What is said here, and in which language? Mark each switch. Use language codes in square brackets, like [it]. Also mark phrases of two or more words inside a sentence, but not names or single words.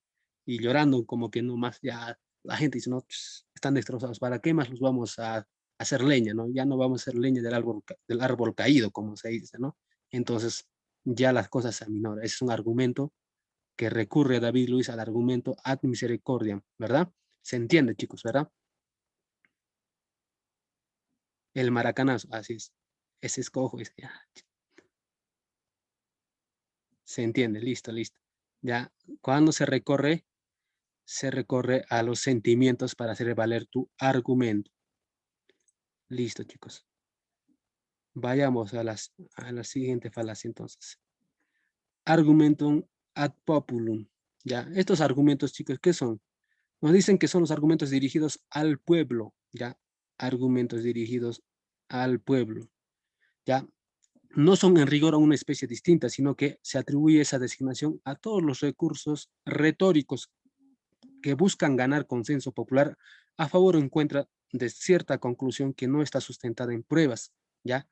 [es] Y llorando como que no más, ya la gente dice, no, pues, están destrozados, ¿para qué más los vamos a hacer leña, ¿no? Ya no vamos a hacer leña del árbol caído, como se dice, ¿no? Entonces, ya las cosas se aminoran. Ese es un argumento que recurre David Luiz al argumento [la] ad misericordiam, [es] ¿verdad? Se entiende, chicos, ¿verdad? El maracanazo, así es. Ese escojo, ya, se entiende, listo, listo. Ya, cuando se recorre a los sentimientos para hacer valer tu argumento. Listo, chicos. Vayamos a la siguiente falacia entonces. [la] Argumentum ad populum. [es] ¿Ya? Estos argumentos, chicos, ¿qué son? Nos dicen que son los argumentos dirigidos al pueblo, ¿ya? Argumentos dirigidos al pueblo, ¿ya? No son en rigor a una especie distinta, sino que se atribuye esa designación a todos los recursos retóricos que buscan ganar consenso popular a favor o en contra de cierta conclusión que no está sustentada en pruebas, ¿ya?